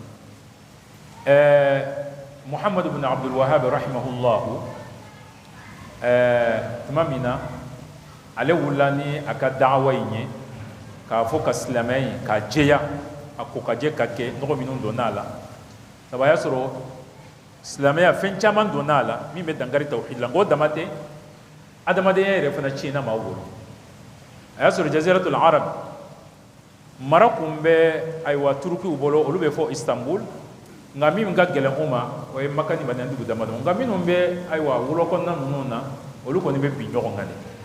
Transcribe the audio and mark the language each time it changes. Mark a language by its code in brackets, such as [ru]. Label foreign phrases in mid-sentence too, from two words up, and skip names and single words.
[bm] muhammad ibn abdul wahhab rahimahullahu tuma min na ale wulila ni a ka da'awa in ye k'a fɔ ka silamɛya in k'a jɛya a ko ka jɛ ka kɛ nɔgɔ minnu donna a la sabu a y'a sɔrɔ silamɛya fɛn caman donna a la min bɛ dankari tawhid la nk'o dama tɛ adamadenya yɛrɛ fana tiɲɛna maaw bolo a y'a sɔrɔ jaziratul arab mara kun bɛ ayiwa turukiw bolo olu bɛ fɔ istanbul nka min ka gɛlɛn u ma o ye maka ni madina dugu damadɔ nka minnu bɛ ayiwa wolo kɔnɔna ninnu na olu kɔni bɛ bin ɲɔgɔn kan de